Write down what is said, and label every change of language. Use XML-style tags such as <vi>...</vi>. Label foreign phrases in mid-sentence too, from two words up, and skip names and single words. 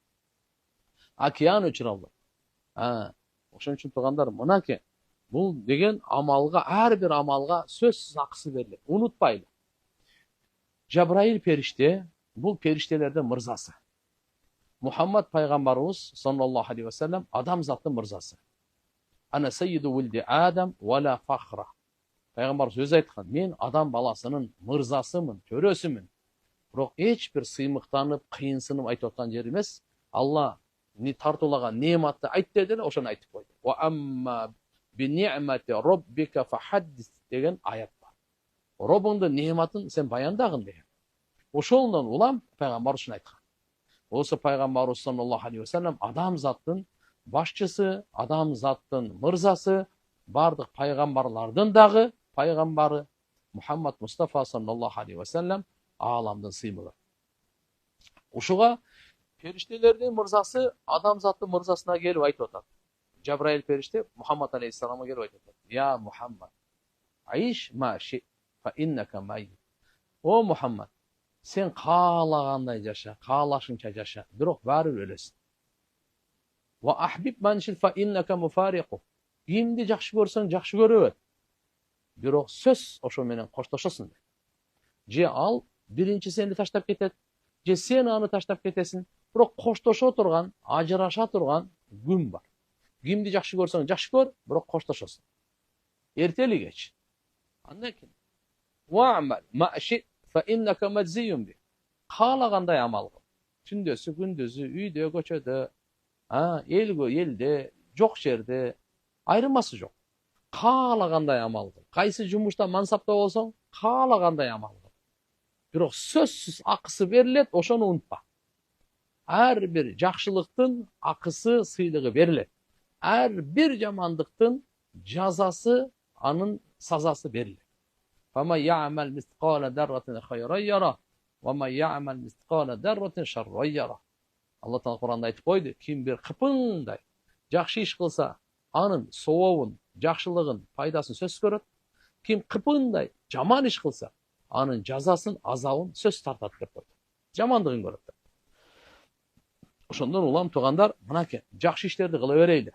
<ky>Океан өчүрө албайт. Ошон үчүн тугандар, мынакей, бул деген амалга, ар бир амалга сөзсүз акысы берилет. Унутпайлы. Жабраил периште, бул периштелердин мырзасы. Мухаммад пайгамбарыбыз</ky> <ar>صلى الله عليه وسلم</ar> <ky>адамзаттын мырзасы.</ky> <ar>أنا سيد ولد آدم ولا فخر.</ar> <ky>Пайгамбарыбыз өзү айткан, мен адам баласынын мырзасымын, төрөсүмүн. Бирок эч бир сыймыктанып, кыйынсынып айтып аткан жери эмес. Алла тартуулаган неаматты айт деди эле, ошону айтып койду.</ky> <ar>وأما بنعمة ربك فحدث</ar> <ky>деген аят бар. Робуңдун неаматын сен баяндагын деген. Ошондон улам пайгамбар ушуну айткан. Осы пайгамбарыбыз</ky> <ar>صلى الله عليه وسلم</ar> <ky>адамзаттын башчысы, адамзаттын мырзасы, бардык пайгамбарлардын дагы пайгамбары Мухаммад Мустафа</ky> <ar>صلى الله عليه وسلم</ar> <ky>ааламдын сыймыгы. Ушуга периштелердин мырзасы адамзаттын мырзасына келип айтып атат. Жабраил периште Мухаммад алейхиссаламга келип айтып атат.</ky> <ar>يا محمد عش ما شئت فإنك ميت.</ar> <ky>О Мухаммад, сен каалагандай жаша, каалашыңча жаша, бирок баары өлөсүң.</ky> <ar>وأحبب من شئت فإنك مفارقه.</ar> <ky>Кимди жакшы көрсөң жакшы көрө бер. Бирок сөз ошо менен коштошосуң. Же ал биринчи сени таштап кетет, же сен аны таштап кетесиң. Бирок коштошо турган, ажыраша турган күн бар. Кимди жакшы көрсөң жакшы көр, бирок коштошосуң. Эртели кеч. Андан кийин</ky> <ar>واعمل ما شئت فإنك مجزي به.</ar> <ky>Каалагандай амал кыл. Түндөсү, күндүзү, үйдө, көчөдө, элде, жок жерде айырмасы жок. Каалагандай амал кыл. Кайсы жумушта мансапта болсоң, каалагандай амал кыл. Бирок сөзсүз акысы берилет, ошону унутпа. Ар бир жакшылыктын акысы, сыйлыгы берилет. Ар бир жамандыктын жазасы, анын сазасы берилет.</ky> <ar>فمن يعمل مثقال ذرة خيرا يره ومن يعمل مثقال ذرة شرا يره.</ar> <ky>Алла Таала Куранда айтып койду, ким бир кыпыңдай жакшы иш кылса, анын сообун, жакшылыгын, пайдасын сөз көрөт. Ким кыпыңдай жаман иш кылса, анын жазасын, азабын сөз тартат деп койду. Жамандыгын көрөт. Ошондон улам тугандар, мынакей, жакшы иштерди кыла берейли.</ky>